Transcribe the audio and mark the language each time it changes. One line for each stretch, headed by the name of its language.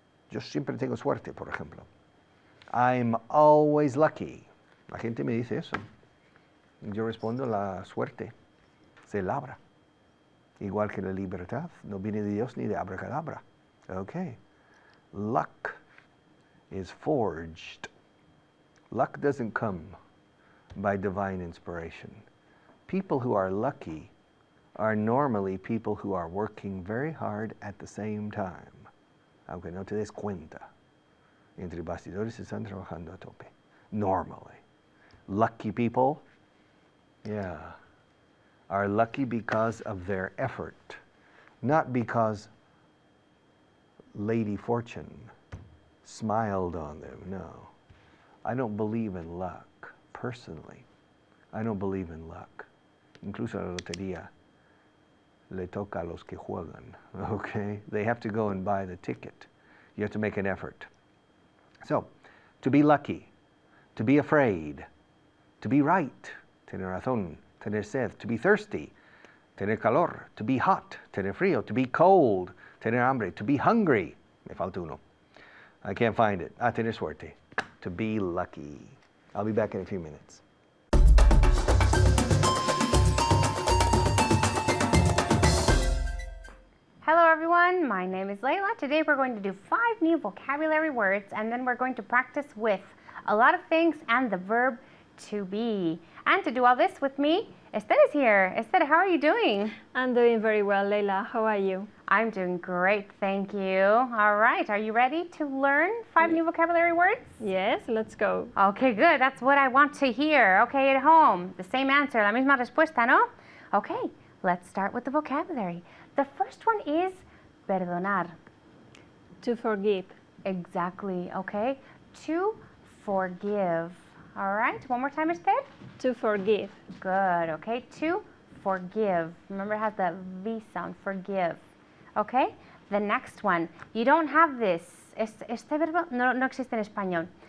Spanish: Yo siempre tengo suerte, por ejemplo.
English: I'm always lucky.
Spanish: La gente me dice eso. Yo respondo, la suerte se labra. Igual que la libertad. No viene de Dios ni de abracadabra.
English: Okay. Luck is forged. Luck doesn't come by divine inspiration. People who are lucky are normally people who are working very hard at the same time.
Spanish: Aunque no te des cuenta. Entre bastidores están trabajando a tope.
English: Normally. Lucky people, yeah, are lucky because of their effort, not because Lady Fortune smiled on them. No. I don't believe in luck, personally. I don't believe in luck.
Spanish: Incluso la lotería le toca a los que juegan, okay?
English: They have to go and buy the ticket. You have to make an effort. So, to be lucky, to be afraid, to be right,
Spanish: tener razón, tener sed,
English: to be thirsty,
Spanish: tener calor,
English: to be hot,
Spanish: tener frío,
English: to be cold,
Spanish: tener hambre,
English: to be hungry,
Spanish: me falta uno.
English: I can't find it.
Spanish: Tener suerte,
English: to be lucky. I'll be back in a few minutes. Hello everyone, my name is Layla. Today we're going to do 5 new vocabulary words and then we're going to practice with a lot of things and the verb to be. And to do all this with me, Esther is here. Esther, how are you doing? I'm doing very well, Layla. How are you? I'm doing great, thank you. All right, are you ready to learn 5 new vocabulary words? Yes, let's go. Okay, good. That's what I want to hear. Okay, at home, the same answer,
Spanish: la misma respuesta, ¿no?
English: Okay, let's start with the vocabulary. The first one is perdonar. To forgive. Exactly, okay? To forgive. All right, one more time, Esther. To forgive. Good, okay? To forgive. Remember, it has the V sound, forgive. Okay? The next one. You don't have this.
Spanish: Este verbo no existe en español.